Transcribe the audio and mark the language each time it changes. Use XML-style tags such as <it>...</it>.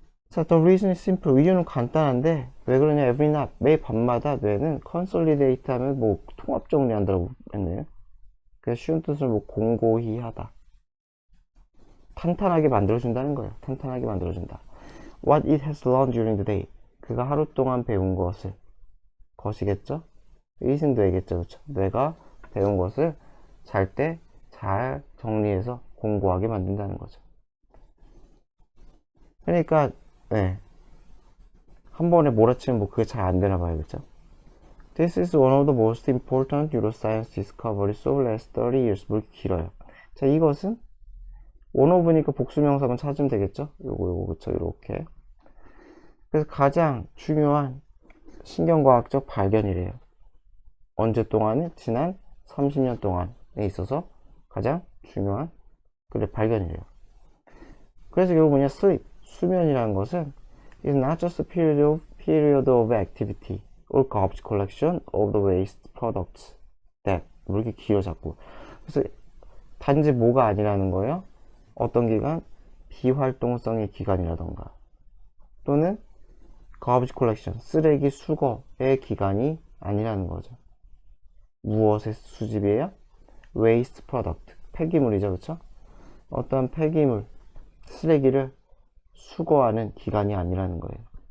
<en>자, the reason is simple.</en> <ko>이유는 간단한데 왜 그러냐,</ko> <en>every night</en> <ko>매일 밤마다 뇌는 consolidate 하면 뭐 통합 정리한다고 했네요. 그래서 쉬운 뜻을 뭐 공고히 하다, 탄탄하게 만들어준다는 거예요. 탄탄하게 만들어준다.</ko> <en>What it has learned during the day,</en> <ko>그가 하루 동안 배운 것을, 것이겠죠? it은 뇌겠죠, 그쵸? 뇌가 배운 것을 잘 때 잘 정리해서 공고하게 만든다는 거죠. 그러니까 네, 한 번에 몰아치면 뭐 그게 잘 안 되나 봐요, 그쵸?</ko> <en>This is one of the most important neuroscience discoveries of the last 30 years.</en> <ko>뭐 이렇게 길어요. 자, 이것은 one of니까 복수명사만 찾으면 되겠죠? 요거 그쵸, 요렇게. 그래서 가장 중요한 신경과학적 발견이래요. 언제 동안에? 지난 30년 동안에 있어서 가장 중요한 그래 발견이래요. 그래서 결국 뭐냐,</ko> <en>sleep</en> <ko>수면이라는 것은</ko> <en>is not just a period of activity or garbage collection of the waste products that,</en> <ko>뭐 이렇게 길어 자꾸. 그래서 단지 뭐가 아니라는 거예요. 어떤 기간? 비활동성의 기간이라던가, 또는</ko> <en>garbage collection</en> <ko>쓰레기 수거의 기간이 아니라는 거죠. 무엇의 수집이에요?</ko> <en>waste product</en> <ko>폐기물이죠, 그쵸? 어떤 폐기물 쓰레기를 수거하는 기간이 아니라는 거예요.</ko>